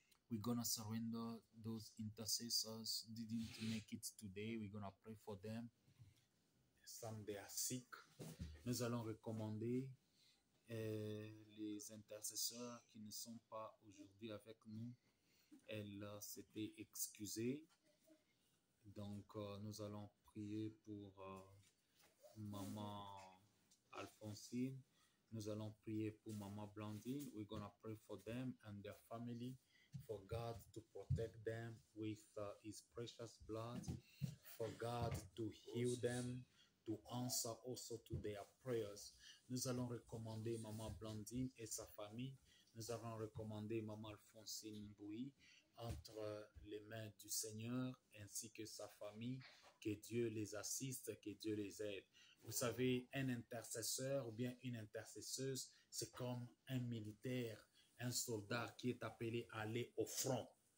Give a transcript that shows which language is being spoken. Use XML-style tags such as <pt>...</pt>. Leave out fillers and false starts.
<en>We're gonna surrender those intercessors didn't make it today. We're gonna pray for them. Some they are sick.</en> <fr>Nous allons recommander les intercesseurs qui ne sont pas aujourd'hui avec nous. Elles s'étaient excusées. Donc, nous allons prier pour Maman Alphonsine. Nous allons prier pour Maman Blandine.</fr> <en>We're going to pray for them and their family, for God to protect them with His precious blood, for God to heal them, to answer also to their prayers.</en> <fr>Nous allons recommander Maman Blandine et sa famille. nous avons recommandé Maman Alphonsine Mbouy entre les mains du Seigneur ainsi que sa famille. Que Dieu les assiste, que Dieu les aide. Vous savez, un intercesseur ou bien une intercesseuse, c'est comme un militaire, un soldat qui est appelé à aller au front.</fr>